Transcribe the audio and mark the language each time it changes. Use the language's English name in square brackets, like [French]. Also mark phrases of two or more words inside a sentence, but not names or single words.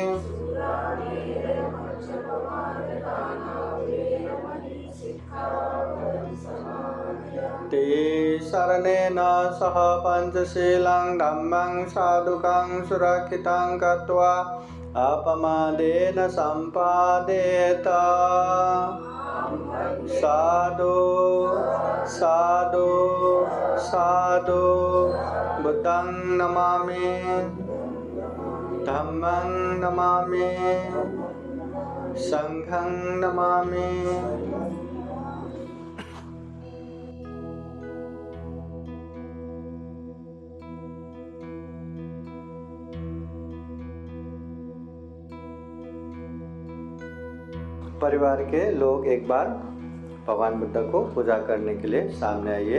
[Pali] ते शरणेन सह पंचशीलं धम्मं साधुकं सुरक्षितं कृत्वा अपमादेन सम्पादेत साधु साधु साधु बुद्धं नमामि धम्मं नमामि संघं नमामि। [Hindi] परिवार के लोग एक बार भगवान बुद्ध को पूजा करने के लिए सामने आइए।